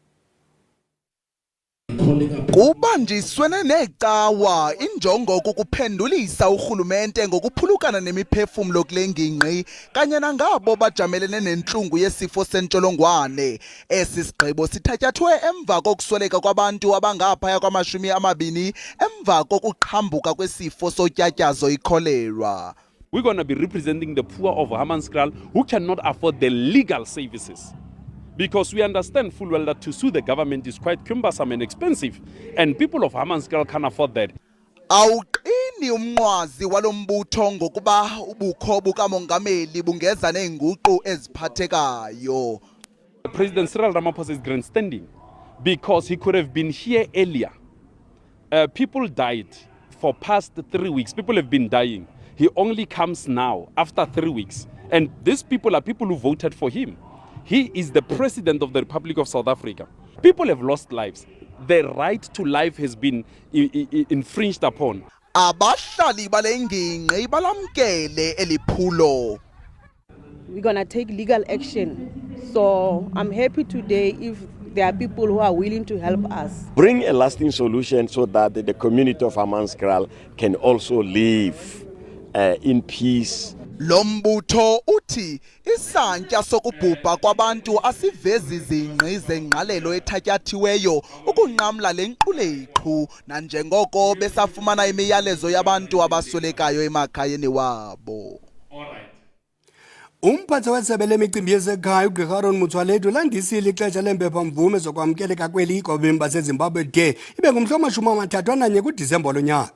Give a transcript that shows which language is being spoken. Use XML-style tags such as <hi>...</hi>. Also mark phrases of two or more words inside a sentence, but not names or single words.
<xh>Kubanjiswene necawa injongo kokuphendulisa urhulumente ngokuphulukana nemiphefumlo kule ngingqi kanye nangabo bajamelene nentlungu yesifo sentsholongwane. Esi sigqibo sithatyathwe emva kokusweleka kwabantu abangaphaya kwama-20 emva kokuqhambuka kwesifo sotyatyazo ikholera.</xh> <en>We're going to be representing the poor of Hammanskraal who cannot afford the legal services. Because we understand full well that to sue the government is quite cumbersome and expensive, and people of Hammanskraal can't afford that.</en> <xh>Awuqini umnqwazi walombutho ngokuba ubukho bukamongameli bungeza neenguqu eziphathekayo.</xh> <en>President Cyril Ramaphosa is grandstanding because he could have been here earlier. People died for past 3 weeks. People have been dying. He only comes now after 3 weeks, and these people are people who voted for him. He is the president of the Republic of South Africa. People have lost lives. Their right to life has been infringed upon.</en> <xh>Abahlali bale ngingqi balamkele eliphulo.</xh> <en>We're going to take legal action. So I'm happy today if there are people who are willing to help us. Bring a lasting solution so that the community of Hammanskraal can also live in peace.</en> <xh>Lombutho uthi isantya sokubhubha kwabantu asivezi zingqi zengqalelo ethatyathiweyo ukunqamla lenkquleqhu nanjengoko besafumana imiyalezo yabantu abaswelekayo emakhayeni wabo. Umphatha wesebe lemicimbi yezekhaya uGqr Aaron Motsoaledi ulandisile ixesha leempephamvume zokwamkeleka kweli kwabemi baseZimbabwe de ibe ngumhla wama-31 kuDisemba lonyaka.</xh>